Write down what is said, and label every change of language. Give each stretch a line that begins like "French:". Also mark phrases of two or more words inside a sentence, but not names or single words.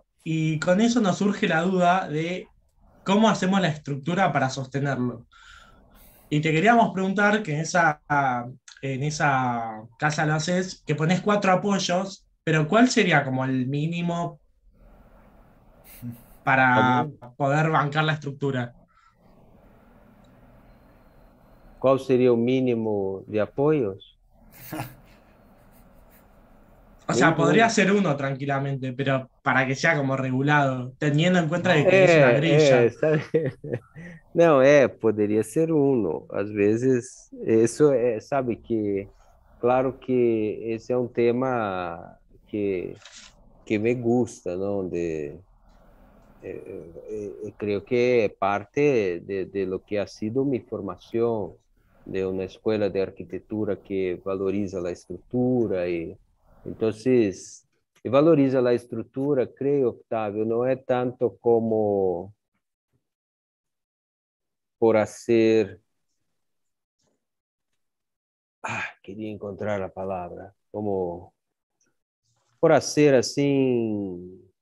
Spanish: Y con eso nos surge la duda de cómo hacemos la estructura para sostenerlo. Y te queríamos preguntar que en esa casa lo haces, que pones 4 apoyos, pero ¿cuál sería como el mínimo para poder bancar la estructura?
Portuguese: Qual seria o mínimo de apoios?
Spanish: O sea, podría
Portuguese: Nenhum.
Spanish: ser uno tranquilamente, pero para que sea como regulado, teniendo en cuenta de que es una grilla.
Portuguese: Sabe? Não, poderia ser um. Às vezes, isso sabe que, claro que esse é um tema que
Spanish: me gusta,
Portuguese: não?
Spanish: creo que es parte de lo que ha sido mi formación, de una escuela de arquitectura que valoriza la estructura y entonces y valoriza la estructura, creo, Octavio, no es tanto como por hacer, quería encontrar la palabra, como por hacer así,